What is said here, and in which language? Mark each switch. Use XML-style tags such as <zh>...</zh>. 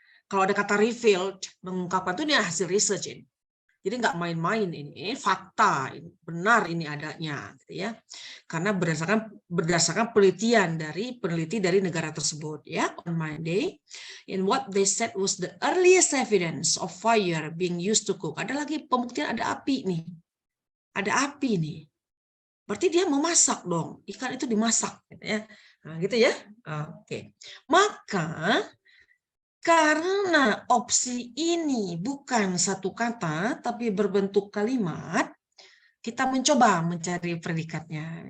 <id>Kalau ada kata revealed, mengungkapkan itu ini hasil research ini. Jadi nggak main-main ini fakta, ini benar ini adanya, gitu ya. Karena berdasarkan penelitian dari peneliti dari negara tersebut, ya.</id> <en>On Monday, in what they said was the earliest evidence of fire being used to cook.</en> <id>Ada lagi pembuktian ada api nih, ada api nih. Berarti dia memasak dong, ikan itu dimasak, gitu ya. Nah, gitu ya. Oke. Maka karena opsi ini bukan satu kata tapi berbentuk kalimat, kita mencoba mencari predikatnya.</id>